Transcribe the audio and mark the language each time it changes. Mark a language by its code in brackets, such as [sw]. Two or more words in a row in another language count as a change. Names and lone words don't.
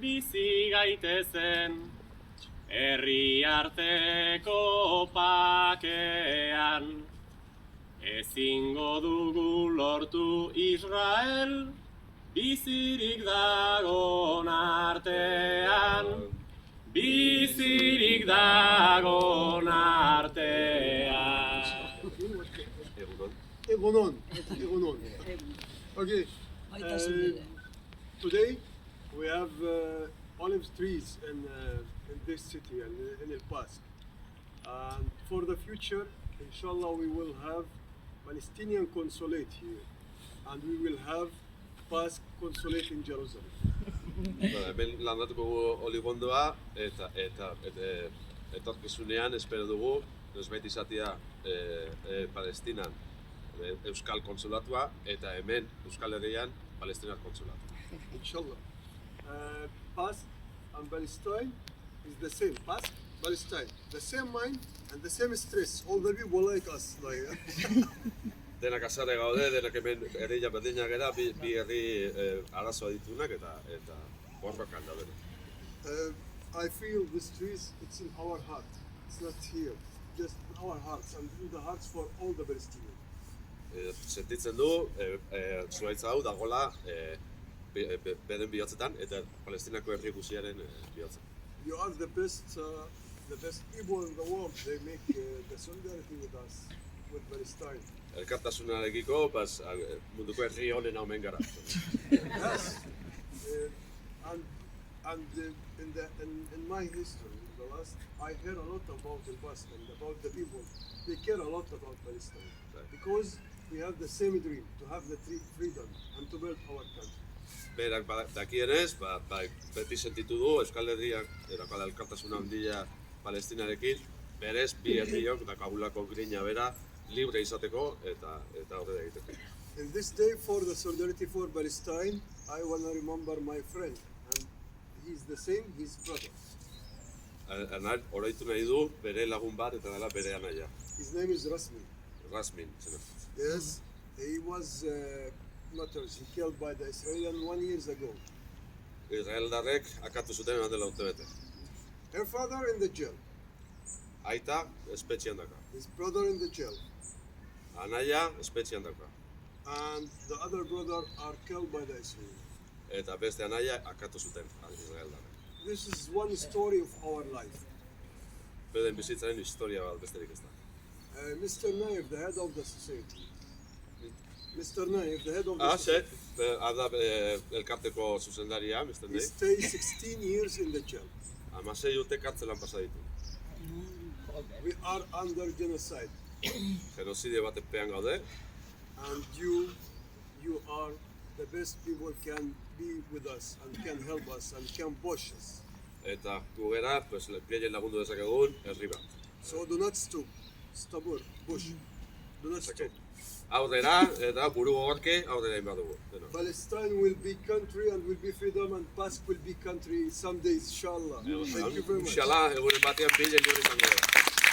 [eu] bizi gaitezen herri arteko pakean ezingo dugu lortu Israel bizirik dagon artean bizirik dagon artean Egunon. [en] Okay. Today we have olive trees in this city and in El Pas. And for the future, inshallah, we will have Palestinian consulate here, and we will have Pas consulate in Jerusalem. [eu] Hemen landatuko oligondoa eta etorkizunean espero dugu noizbait izatea Palestinan Euskal Konsulatua eta hemen Euskal Herrian Palestinar Konsulatua. Inshallah. [en] Pas and Palestine is the same. Pas, Palestine, the same mind and the same stress. All the people like us. [eu] Denak azare gaude, denak hemen herria berdinak gara, bi herri arazoa ditunak eta borrokan da bere. [en] I feel this trees, it's in our heart. It's not here, just in our hearts and in the hearts for all the Palestinians. [eu] Sentitzen du, zuhaitza hau dagoela beren bihotzetan eta Palestinako herri guziaren bihotzetan. [en] You are the best people in the world. They make the solidarity with us, with Palestine. [eu] Elkartasunarekiko, munduko herri honen omen gara. [en] Yes. In my history, in the last, I heard a lot about the past and about the people. They care a lot about Palestine because we have the same dream to have the freedom and to build our country. [eu] Berak dakienez, beti sentitu du Euskal Herriak erakala elkartasuna handia Palestinarekin, berez bi herriok dakagulako grina bera libre izateko eta aurrera egiteko. [en] In this day for the solidarity for Palestine, I want to remember my friend, and he's the same, his brother. [eu] Oraitu nahi du bere lagun bat eta dela bere anaia. [en] His name is Rasmin. [eu] Rasmin, zena. [en] Yes, he was martyred, he killed by the Israelis 1 year ago. [eu] Israeldarrek akatu zuten eman dela urte bete. [en] Her father in the jail. [eu] Aita espetxean daka. [en] His brother in the jail. [eu] Anaia espetxean daka. [en] and the other brother are killed by the Israelis. [eu] Eta beste anaia akatu zuten Israeldarrek. [en] This is one story of our life. [eu] Beden bizitzaren historia bat besterik ez da. [en] Mr. Naif, the head of the society. Mr. Naif, the head of the Ah, society. [eu] Ada elkarteko zuzendaria, [en] Mr. He Ney. stays 16 years in the jail. [eu] 16 urte kartzelan pasa ditu. [en] We are under genocide, [eu] Genozidio batepean gaude, [en] and you are the best people can be with us and can help us and can push us. [eu] eta gu gera, pues, gehien lagundu dezakegun, herri bat. [en] So do not stop. Stubborn, push. Do not stop. [eu] Aurrera, eta buru gogorki, aurrera egin behar dugu. Denok. [en] Palestine will be country and will be freedom, and Basque will be country some days, inshallah. Thank you very much. [eu] Inshallah, egunen batean bile libre izango da.